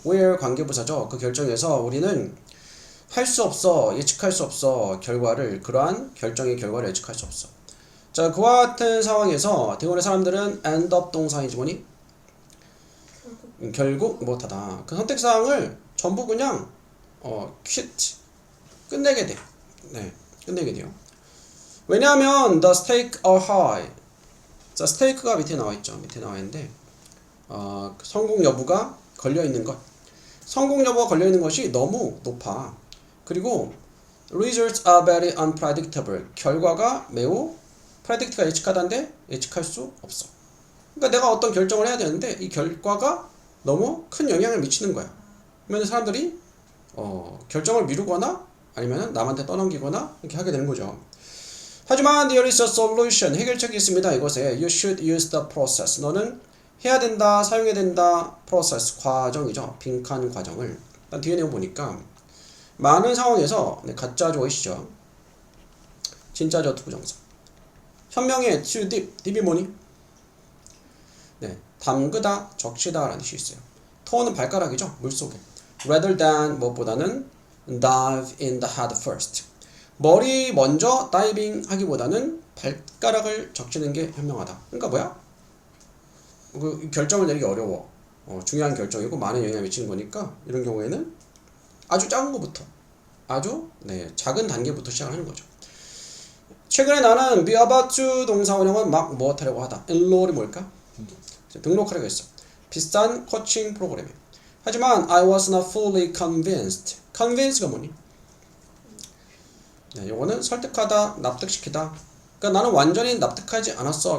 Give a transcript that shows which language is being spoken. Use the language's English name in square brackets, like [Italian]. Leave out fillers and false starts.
[Korean] where 관계부사죠. 그 결정에서 우리는 할 수 없어, 예측할 수 없어, 그러한 결정의 결과를 예측할 수 없어. 자, 그와 같은 상황에서 대부분의 사람들은 end up 동사이지 뭐니? 결국 못하다. 그 선택사항을 전부 그냥 quit, 끝내게 돼. 네, 끝내게 돼요. [English] 왜냐하면 the stakes are high. [Korean] 자, 스테이크가 밑에 나와 있죠. 밑에 나와 있는데 성공 여부가 걸려 있는 것. 성공 여부가 걸려 있는 것이 너무 높아. 그리고 [English] Results are very unpredictable. [Korean] 결과가 매우 predict가 예측하다인데 예측할 수 없어. 그러니까 내가 어떤 결정을 해야 되는데 이 결과가 너무 큰 영향을 미치는 거야. 그러면 사람들이 결정을 미루거나 아니면 남한테 떠넘기거나 이렇게 하게 되는 거죠. [English] 하지만 there is a solution. [Korean] 해결책이 있습니다. [English] 이것에 you should use the process. [Korean] 너는 해야 된다, 사용해야 된다. process, 과정이죠. 빈칸 과정을. 일단 뒤에 내용 보니까 많은 상황에서 가짜죠, 이시죠. 진짜죠, 투부정사. 현명해, to dip. dip이 뭐니? 네, 담그다, 적시다 라는 뜻이 있어요. toe는 발가락이죠, 물속에. [English] rather than, 무엇보다는 dive in the head first. [Korean] 머리 먼저 다이빙 하기보다는 발가락을 적시는 게 현명하다. 그러니까 뭐야? 그 결정을 내리기 어려워. 중요한 결정이고 많은 영향을 미치는 거니까 이런 경우에는 아주 작은 것부터 아주 작은 단계부터 시작하는 거죠. 최근에 나는 be about to 동사 원형은 막 무엇하려고 하다. enroll이 뭘까? 등록하려고 했어. 비싼 코칭 프로그램에. [English] 하지만 I was not fully convinced. [Korean] convince가 뭐니? 이거는 설득하다, 납득시키다. 그러니까 나는 완전히 납득하지 않았어.